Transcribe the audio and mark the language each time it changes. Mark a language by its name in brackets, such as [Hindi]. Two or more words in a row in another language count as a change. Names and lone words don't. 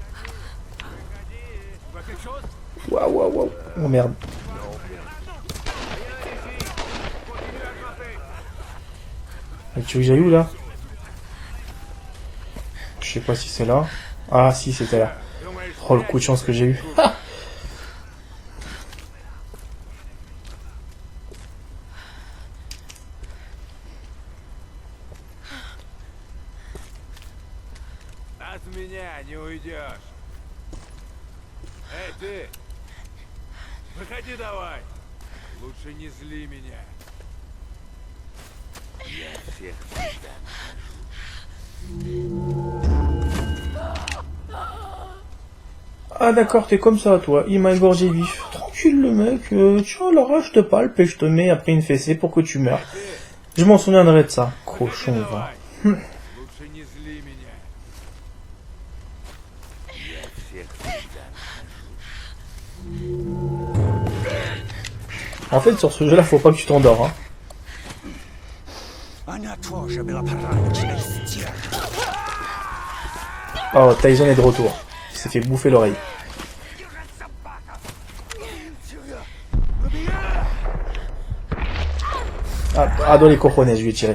[French] Waouh, waouh, waouh. Oh merde. Et tu veux que j'aille où là? Je sais pas si c'est là. Ah si, c'était là. Oh le coup de chance que j'ai eu. [Russian] От меня не уйдешь. Эй, ты! Выходи давай! Лучше не зли меня. Я всех всегда. [French] Ah d'accord, t'es comme ça toi, il m'a égorgé vif. Tranquille le mec, tiens alors je te palpe et je te mets après une fessée pour que tu meurs. Je m'en souviendrai de ça, cochon va. [Russian] Лучше не зли меня. Я всех всегда. [French] En fait sur ce jeu là faut pas que tu t'endors hein. Oh Tyson est de retour, il s'est fait bouffer l'oreille. Ah dans les cojones je lui ai tiré.